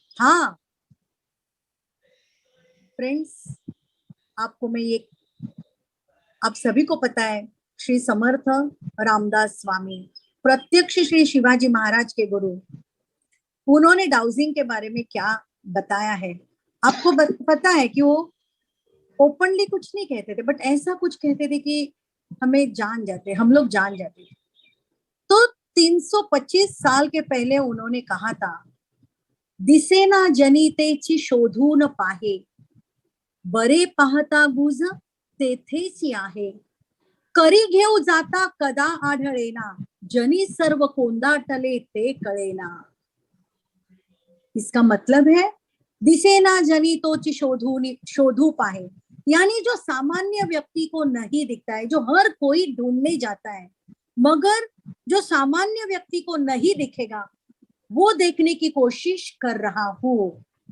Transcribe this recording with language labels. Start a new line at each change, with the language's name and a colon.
Hindi: हाँ फ्रेंड्स, आपको मैं ये, आप सभी को पता है श्री समर्थ रामदास स्वामी, प्रत्यक्ष श्री शिवाजी महाराज के गुरु, उन्होंने डाउजिंग के बारे में क्या बताया है? आपको पता है कि वो ओपनली कुछ नहीं कहते थे, बट ऐसा कुछ कहते थे कि हमें जान जाते, हम लोग जान जाते थे। तो 325 साल के पहले उन्होंने कहा था,
Marathi: दिसेना जनितेची शोधून पाहे, बरे पाहता गुज तेथेची आहे, करी घेऊ जाता कदा आढळेना, जनी सर्व कोंदाटले ते कळेना।
Hindi: इसका मतलब है
Marathi: दिसेना जनितोची शोधू पाहे,
Hindi: यानी जो सामान्य व्यक्ति को नहीं दिखता है, जो हर कोई ढूंढने जाता है, मगर जो सामान्य व्यक्ति को नहीं दिखेगा वो देखने की कोशिश कर रहा हूं।